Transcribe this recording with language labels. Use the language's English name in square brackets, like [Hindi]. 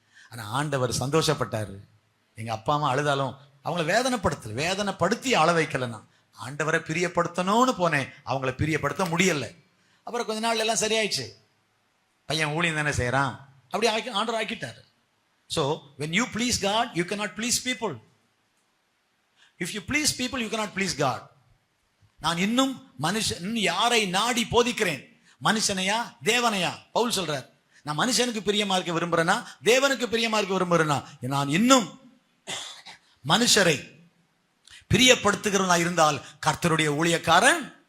[Tamil] ஆனால் ஆண்டவர் சந்தோஷப்பட்டார். எங்கள் அப்பா அம்மா அழுதாலும் அவங்கள வேதனைப்படுத்தி அழ வைக்கலைன்னா, ஆண்டவரை பிரியப்படுத்தணும்னு போனேன், அவங்கள பிரியப்படுத்த முடியலை. அப்புறம் கொஞ்ச நாள் எல்லாம் சரியாயிடுச்சு. பையன் ஊழியம் தானே செய்கிறான், அப்படி ஆண்டவர் ஆக்கிட்டார். [English] So when you please God, you cannot please people. If you please people, you cannot please God. [Tamil] நான் இன்னும் மனுஷன் யாரை நாடி போதிக்கிறேன்? மனுஷனையா தேவனையா? பவுல் சொல்றார், நான் மனுஷனுக்கு பிரியமா இருக்க விரும்புறேனா தேவனுக்கு பிரியமா இருக்க விரும்புறேனா? நான் இன்னும் மனுஷரை பிரியப்படுத்துகிறவனா இருந்தால் கர்த்தருடைய ஊழியக்காரன்.